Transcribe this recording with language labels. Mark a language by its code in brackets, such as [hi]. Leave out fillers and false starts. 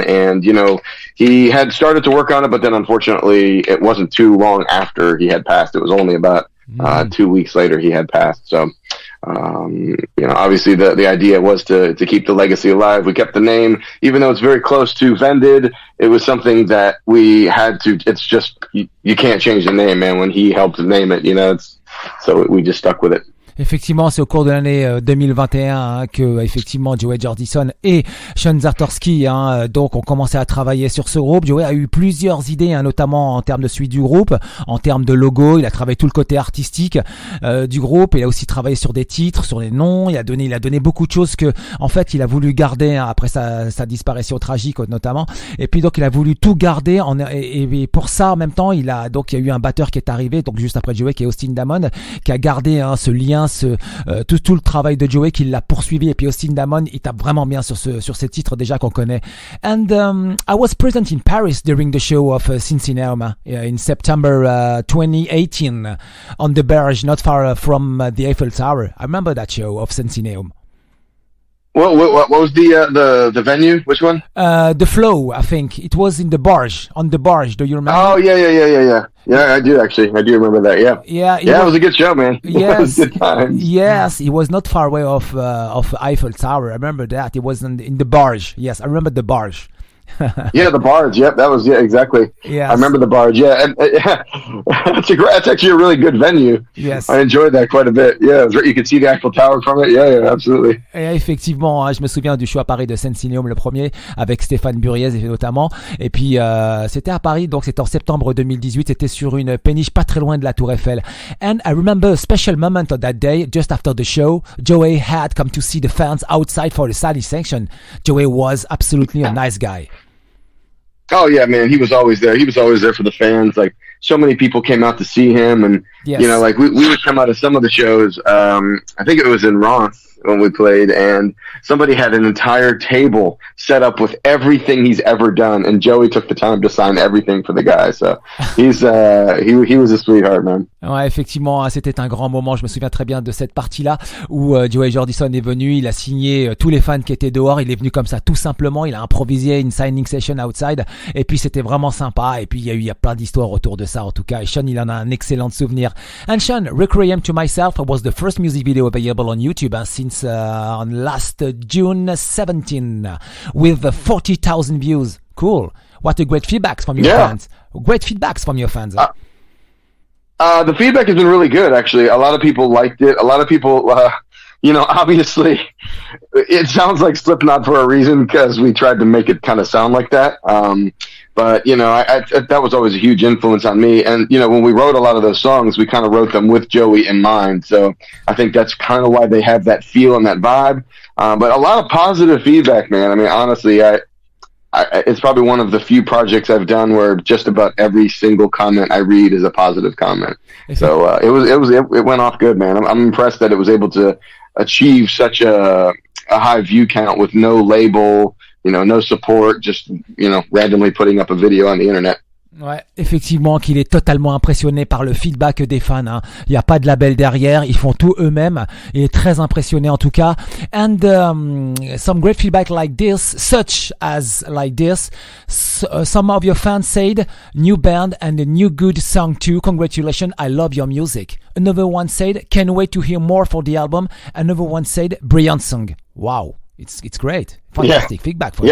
[en] And, he had started to work on it, but then unfortunately it wasn't too long after he had passed. It was only about 2 weeks later he had passed. So obviously the idea was to keep the legacy alive. We kept the name, even though it's very close to Vented. It was something that we had to. It's just you can't change the name, man. When he helped name it, so we just stuck with it. [fr] Effectivement, c'est au cours de l'année 2021 que effectivement Joey Jordison et Sean Zatorsky donc ont commencé à travailler sur ce groupe. Joey a eu plusieurs idées, notamment en termes de suite du groupe, en termes de logo. Il a travaillé tout le côté artistique du groupe. Il a aussi travaillé sur des titres, sur les noms. Il a donné beaucoup de choses que, en fait, il a voulu garder après sa disparition tragique notamment. Et puis donc il a voulu tout garder. Et pour ça, en même temps, il y a eu un batteur qui est arrivé, donc juste après Joey, qui est Austin Diamond, qui a gardé ce lien. Tout le travail de Joey qui l'a poursuivi, et puis Austin Diamond il tape vraiment bien sur ces titres déjà qu'on connaît. [en] And I was present in Paris during the show of Cincinnati in September 2018 on the Berge, not far from the Eiffel Tower. I remember that show of Cincinnati. What was the venue? Which one? The Flow, I think. It was in the Barge, on the Barge. Do you remember? Oh, yeah. Yeah, I do actually. I do remember that, yeah. Yeah, it was a good show, man. Yes. It was good times. Yes, it was not far away of Eiffel Tower. I remember that. It was in the Barge. Yes, I remember the Barge. Yeah, the barge. Yep, exactly. Yes. I remember the barge. Yeah, and that's actually a really good venue. Yes. I enjoyed that quite a bit. Yeah, you could see the Eiffel Tower from it. Yeah, absolutely. [fr] Et effectivement, je me souviens du show à Paris de Sensineum, le premier, avec Stéphane Buriez notamment. Et puis c'était à Paris, donc c'était en septembre 2018. C'était sur une péniche pas très loin de la Tour Eiffel. [en] And I remember a special moment on that day, just after the show. Joey had come to see the fans outside for the signing section. Joey was absolutely a nice guy. Oh yeah, man, he was always there. He was always there for the fans. Like, so many people came out to see him, and yes. Like we would come out of some of the shows. I think it was in Ross when we played, and somebody had an entire table set up with everything he's ever done, and Joey took the time to sign everything for the guy. So he was a sweetheart, man. [fr] Ouais, effectivement, c'était un grand moment. Je me souviens très bien de cette partie-là où Joey Jordison est venu, il a signé tous les fans qui étaient dehors. Il est venu comme ça, tout simplement. Il a improvisé une [en] signing session outside, [fr] et puis c'était vraiment sympa. Et puis il y a plein d'histoires autour de ça, en tout cas. Et Sean, il en a un excellent souvenir. [en] And Sean, Requiem to Myself was the first music video available on YouTube since on last June 17 with 40,000 views. Cool. What a great feedback from your fans. Great feedbacks from your fans. The feedback has been really good, actually. A lot of people liked it. A lot of people, obviously, it sounds like Slipknot for a reason, because we tried to make it kind of sound like that. But, I that was always a huge influence on me. And, when we wrote a lot of those songs, we kind of wrote them with Joey in mind. So I think that's kind of why they have that feel and that vibe. But a lot of positive feedback, man. I mean, honestly, it's probably one of the few projects I've done where just about every single comment I read is a positive comment. So it went off good, man. I'm impressed that it was able to achieve such a high view count with no label, no support, just, randomly putting up a video on the internet. [fr] Ouais, effectivement, qu'il est totalement impressionné par le feedback des fans. Il n'y a pas de label derrière, ils font tout eux-mêmes. Il est très impressionné en tout cas. [en] And some great feedback like this, some of your fans said, new band and a new good song too. Congratulations, I love your music. Another one said, can't wait to hear more for the album. Another one said, brilliant song. Wow. It's great. Fantastic feedback for you.